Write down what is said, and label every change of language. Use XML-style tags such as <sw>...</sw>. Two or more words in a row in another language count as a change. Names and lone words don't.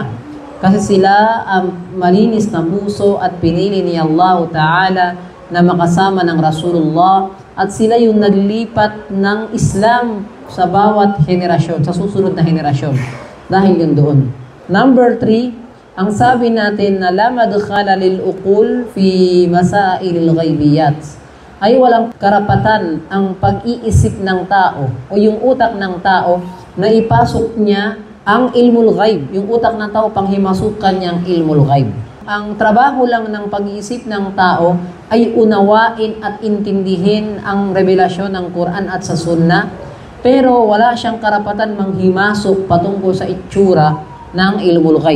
<tl>Kasi sila ang malinis na puso at pinili ni</tl> <ar>الله تعالى</ar> <tl>na makasama ng Rasulullah. At sila yung naglipat ng Islam sa bawat henerasyon, sa susunod na henerasyon. Dahil yun doon. Number 3, ang sabi natin na</tl> <ar>لا مدخل للعقول في مسائل الغيبيات.</ar> <tl>Ay walang karapatan ang pag-iisip ng tao o yung utak ng tao na ipasok niya ang</tl> <ar>علم الغيب.</ar> <tl>Yung utak ng tao panghimasukan niyang</tl> <ar>علم الغيب.</ar> <tl>Ang trabaho lang ng pag-iisip ng tao ay unawain at intindihin ang revelasyon ng Quran at sa Sunnah, pero wala siyang karapatan manghimasok patungkol sa itsura ng</tl> <ar>علم الغيب.</ar>